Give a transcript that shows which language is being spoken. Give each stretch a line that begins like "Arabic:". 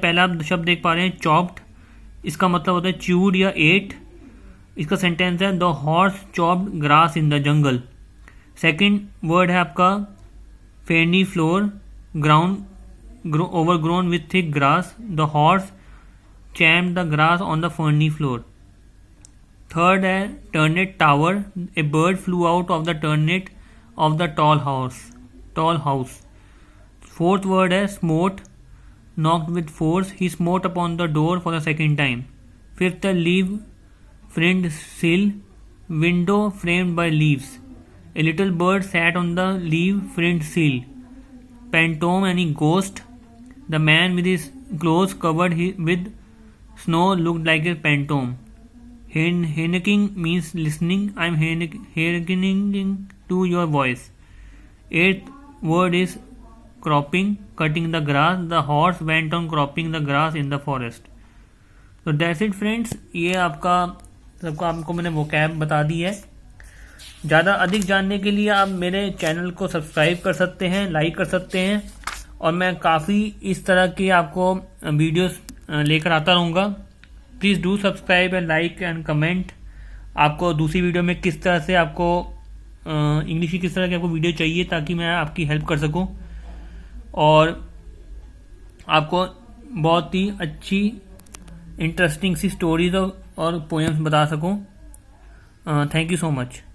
Hindi: पहला आप शब्द देख पा रहे हैं चॉप्ड, इसका मतलब होता है च्यूड या एट। इसका सेंटेंस है
English: The horse chopped grass in the jungle. Second word
Hindi: है आपका
English: Ferny floor, ground overgrown with thick grass. The horse champed the grass on the ferny floor. Third है turnet tower. A bird flew out of the turnet of the tall house. Fourth word है smote. Knocked with force. He smote upon the door for the second time. Fifth है leaf fringed sill. Window framed by leaves. A little bird sat on the leaf fringed sill. Phantom any ghost. The man with his clothes covered with snow looked like a phantom. Hearkening means listening. I am hearkening to your voice. Eighth word is cropping, cutting the grass. The horse went on cropping the grass in the forest. So that's it friends.
Hindi: ये आपको मैंने vocab बता दी है। ज़्यादा अधिक जानने के लिए आप मेरे चैनल को सब्सक्राइब कर सकते हैं, लाइक कर सकते हैं, और मैं काफ़ी इस तरह की आपको वीडियोस लेकर आता रहूँगा।
English: Please do subscribe and like and comment.
Hindi: आपको दूसरी वीडियो में किस तरह से आपको इंग्लिश की किस तरह की आपको वीडियो चाहिए ताकि मैं आपकी हेल्प कर सकूं और आपको बहुत ही अच्छी इंटरेस्टिंग सी स्टोरीज और पोएम्स बता सकूं।
English: Thank you so much.